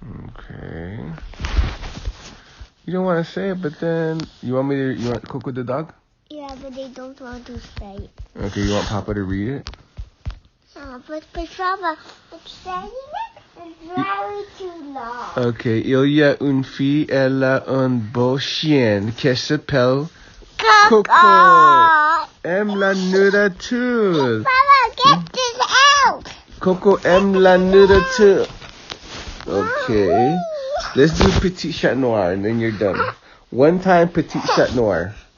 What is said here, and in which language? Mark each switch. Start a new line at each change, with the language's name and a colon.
English: Okay. You don't want to say it, but then you want Coco the dog? Yeah, but they don't want to say it. Okay, you want Papa to read it? But Papa, but saying it is very too long.
French: Okay, il y a une fille, elle a un beau chien qui s'appelle Coco. Aime la nourriture.
English: Papa, get this out.
French: Coco aime la nourriture.
English: Okay. Let's do Petit Chat Noir and then you're done. One time Petit Chat Noir.